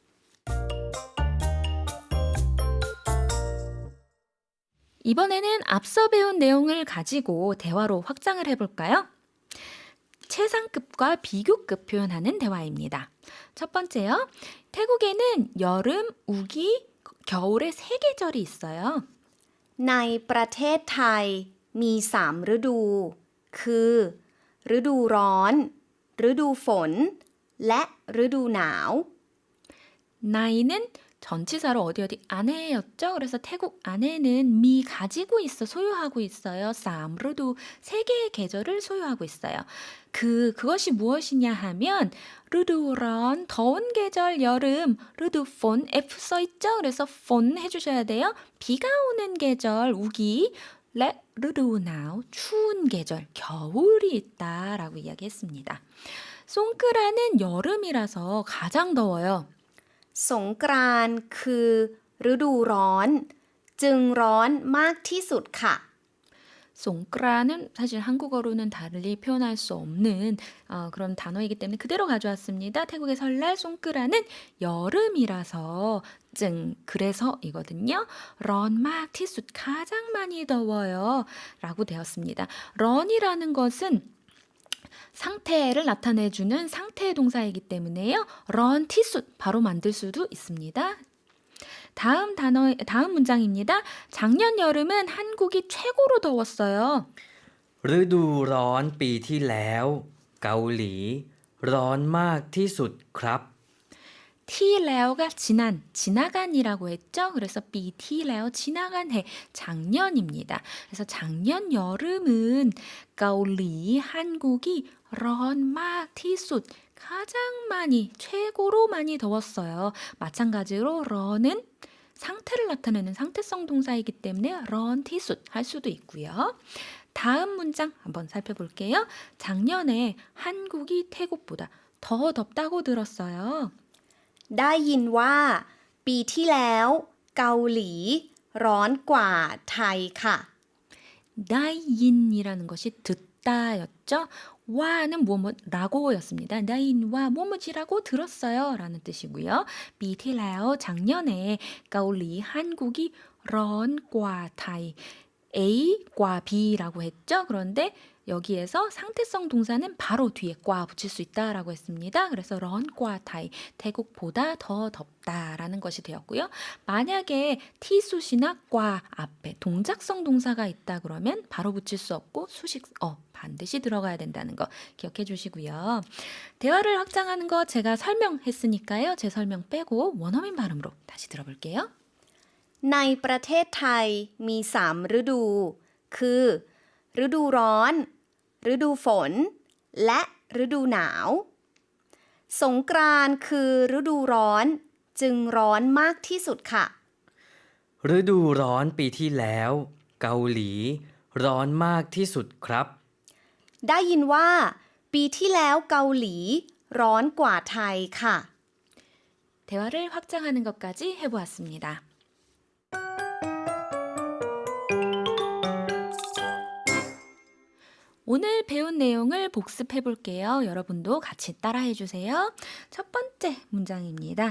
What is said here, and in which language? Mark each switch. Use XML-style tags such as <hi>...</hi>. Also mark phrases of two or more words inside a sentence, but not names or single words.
<ko>이번에는 앞서 배운 내용을 가지고 대화로 확장을 해볼까요? 최상급과 비교급 표현하는 대화입니다. 첫 번째요. 태국에는 여름, 우기, 겨울에 3계절이 있어요.</ko> <th>ในประเทศไทยมี3ฤดู คือฤดูร้อนฤดูฝนและฤดูหนาว</th> <ko>나이는 전치사로 어디 안에였죠. 그래서 태국 안에는 미 가지고 있어 소유하고 있어요. 쌈르도 3개의 계절을 소유하고 있어요. 그것이 무엇이냐 하면 르두런 더운 계절 여름, 르두폰 F 써 있죠. 그래서 폰 해주셔야 돼요. 비가 오는 계절 우기, 르두나우 추운 계절 겨울이 있다라고 이야기했습니다. 송크라는 여름이라서 가장 더워요.</ko> <th>สงกรานต์คือฤดูร้อนจึงร้อนมากที่สุดค่ะ</th> <ko>송크라는 사실 한국어로는 달리 표현할 수 없는 그런 단어이기 때문에 그대로 가져왔습니다. 태국의 설날 송크라는 여름이라서 그래서 이거든요.</ko> <th>ร้อนมากที่สุด</th> <ko>가장 많이 더워요 라고 되었습니다. 런이라는 것은 상태를 나타내주는 상태 동사이기 때문에요.</ko> <th>ร้อนที่สุด</th> <ko>바로 만들 수도 있습니다. 다음 문장입니다. 작년 여름은 한국이 최고로 더웠어요.</ko> <th>ฤดูร้อนปีที่แล้วเกาหลีร้อนมากที่สุดครับ</th> <ko>티레오가 지나간이라고 했죠. 그래서 비티레오 지나간 해 작년입니다. 그래서 작년 여름은 가올리 한국이</ko> <th>ร้อนมากที่สุด</th> <ko>가장 많이 최고로 많이 더웠어요. 마찬가지로 런은 상태를 나타내는 상태성 동사이기 때문에</ko> <th>ร้อนที่สุด</th> <ko>할 수도 있고요. 다음 문장 한번 살펴볼게요. 작년에 한국이 태국보다 더 덥다고 들었어요.</ko> <th>ได้ยินว่าปีที่แล้วเกาหลีร้อนกว่าไทยค่ะ</th> <ko>나인이라는 것이 듣다였죠. 와는 뭐뭐라고였습니다. 나인와 뭐뭐지라고 들었어요 라는 뜻이고요.</ko> <th>ปีที่แล้ว</th> <ko>작년에 เกาหลี 한국이</ko> <th>ร้อนกว่าไทย</th> <ko>A과 B라고 했죠. 그런데 여기에서 상태성 동사는 바로 뒤에 과 붙일 수 있다라고 했습니다. 그래서</ko> <th>ร้อนกว่าไทย,</th> <ko>태국보다 더 덥다라는 것이 되었고요. 만약에 티수시나 과 앞에 동작성 동사가 있다 그러면 바로 붙일 수 없고 수식 반드시 들어가야 된다는 거 기억해 주시고요. 대화를 확장하는 거 제가 설명했으니까요. 제 설명 빼고 원어민 발음으로 다시 들어볼게요.</ko> <th>ในประเทศไทยมี3ฤดู คือ ฤดูร้อน ฤดูฝน และฤดูหนาว สงกรานต์คือฤดูร้อน จึงร้อนมากที่สุดค่ะ ฤดูร้อนปีที่แล้ว เกาหลี ร้อนมากที่สุดครับ ได้ยินว่า ปีที่แล้วเกาหลี ร้อนกว่าไทยค่ะ</th> <ko>대화를 확장하는 것까지 해보았습니다. 오늘 배운 내용을 복습해 볼게요. 여러분도 같이 따라해 주세요. 첫 번째 문장입니다.</ko>